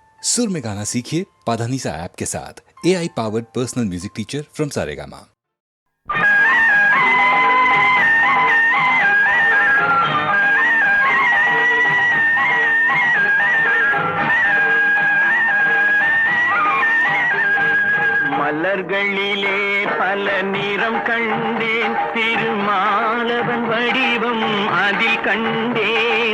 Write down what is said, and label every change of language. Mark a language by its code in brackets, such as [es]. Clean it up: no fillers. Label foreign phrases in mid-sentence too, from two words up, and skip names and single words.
[hi] सुर में गाना सीखिए पाधानीसा ऐप के साथ। [en] AI powered personal music teacher from [hi] सारेगामा। [ta] மலர்களிலே பல நிறம் கண்டேன், திருமாலவன் வடிவம் அதில் கண்டேன்.